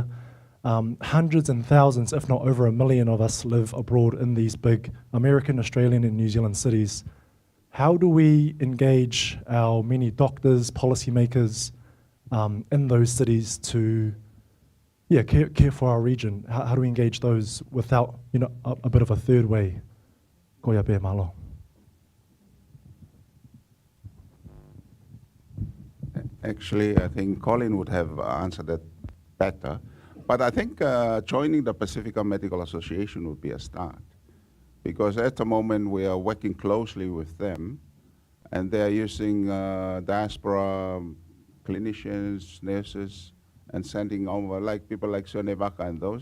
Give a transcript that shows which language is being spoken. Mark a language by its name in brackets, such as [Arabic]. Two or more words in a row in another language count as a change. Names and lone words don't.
[English] Hundreds and thousands, if not over 1 million of us live abroad in these big American, Australian and New Zealand cities. How do we engage our many doctors, policymakers in those cities to care for our region? How do we engage those without a bit of a third way? [Tongan] Koia pe malo. [English] Actually, I think Colin would have answered that better. But I think joining the Pacifica Medical Association would be a start, because at the moment we are working closely with them, and they are using diaspora clinicians, nurses, and sending over like people like Sone Vaka and those.